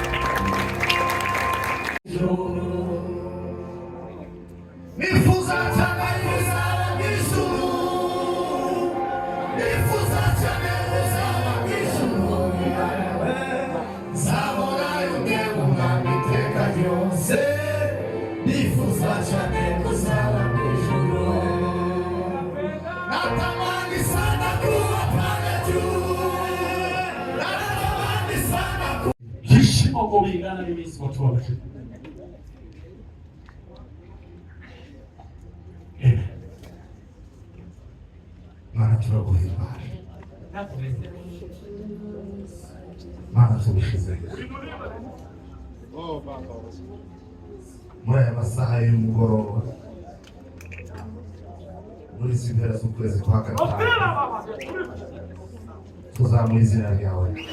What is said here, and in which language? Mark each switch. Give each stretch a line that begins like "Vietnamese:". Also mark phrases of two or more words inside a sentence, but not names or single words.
Kinyarwanda: Nifuza cyane kuzaba mw'ijuru, nifuza cyane kuzaba mw'ijuru, nzabona y'umwema iteka ryose. Nifuza cyane kuzaba mw'ijuru,
Swahili: natamani sana kuwa pale juu, natamani sana heshima kulingana na iminsi watu wake.
Kinyarwanda: Mana turaguhimbara, Mana tubishize muri aya masaha y'umugoroba, muri izi mpera z'ukwezi kwa gatanu, tuzamuha izina ryawe.